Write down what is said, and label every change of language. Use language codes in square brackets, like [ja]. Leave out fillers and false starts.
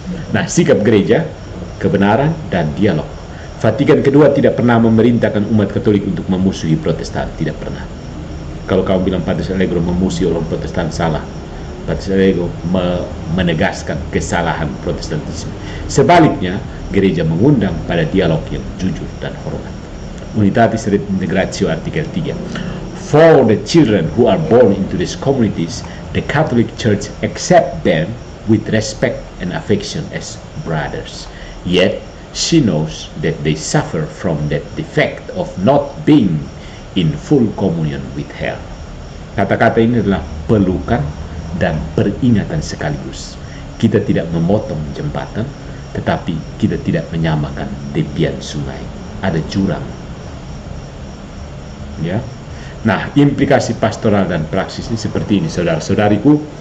[id] Nah, sikap gereja, kebenaran dan dialog. Vatikan kedua tidak pernah memerintahkan umat Katolik untuk memusuhi Protestan, tidak pernah. Kalau kamu bilang Pater Allegro memusuhi orang Protestan, salah. Pater Allegro menegaskan kesalahan Protestantisme. Sebaliknya, gereja mengundang pada dialog yang jujur dan hormat. Unitatis Redintegratio artikel 3. [en] For the children who are born into these communities, the Catholic Church accepts them with respect and affection as brothers. Yet, she knows that they suffer from that defect of not being in full communion with her. [id] Kata-kata ini adalah pelukan dan peringatan sekaligus. Kita tidak memotong jembatan, tetapi kita tidak menyamakan tepian sungai. Ada jurang. Ya. Nah, implikasi pastoral dan praksis ini seperti ini, saudara-saudariku.